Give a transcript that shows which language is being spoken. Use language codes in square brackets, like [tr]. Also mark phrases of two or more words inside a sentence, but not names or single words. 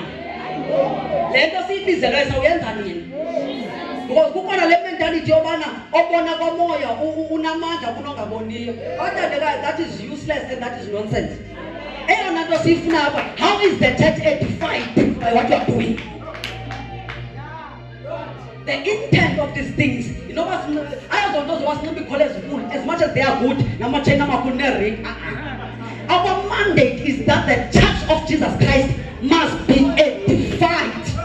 [xh] Le nto siyibizelweyo sawuyenza nini? Because kukhona le mentality yobana obona komoya unamandla kunongaboniyo. Othandekayo, [en] that is useless and that is nonsense. [xh] Eyona nto siyifuna apha, [en] how is the church edified by what you are doing? The intent of these things, you know what? I don't know what's not because as much as they are good. Our mandate is that the church of Jesus Christ must be edified.